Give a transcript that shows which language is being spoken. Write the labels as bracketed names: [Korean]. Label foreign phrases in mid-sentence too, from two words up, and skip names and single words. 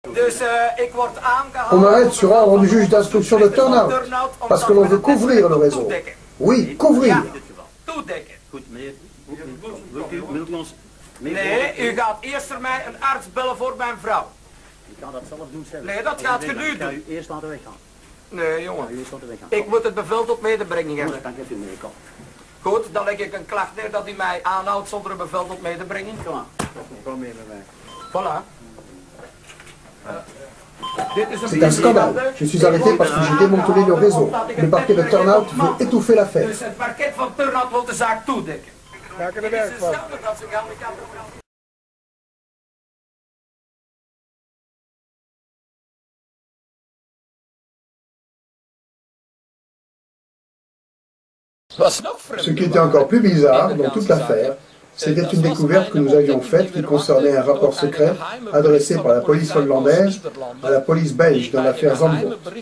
[French] On m'arrête sur ordre du juge d'instruction de Turnhout, parce que l'on veut couvrir le réseau. Oui, couvrir. [Dutch] Nee, u gaat eerst voor mij een arts bellen voor mijn vrouw. Ik kan dat zelf doen zelf. Nee, dat gaat je nu doen. Ik ga u eerst laten weggaan. Nee, jongen. Ik moet het bevel tot medebrenging hebben. Dan geeft u mee, kom. Goed, dan leg ik een klacht neer dat u mij aanhoudt zonder een bevel tot medebrenging. Kom aan. Kom mee met mij. [French] Voilà. C'est un scandale. Je suis arrêté parce que j'ai démantelé le réseau. Le parquet de Turnhout veut étouffer l'affaire. [Dutch] Dus het parket van Turnhout wil de zaak toedekken. Maken de werk van. [French] Ce qui était encore plus bizarre dans toute l'affaire, c'était une découverte que nous avions faite qui concernait un rapport secret adressé par la police hollandaise à la police belge dans l'affaire Zandvoort.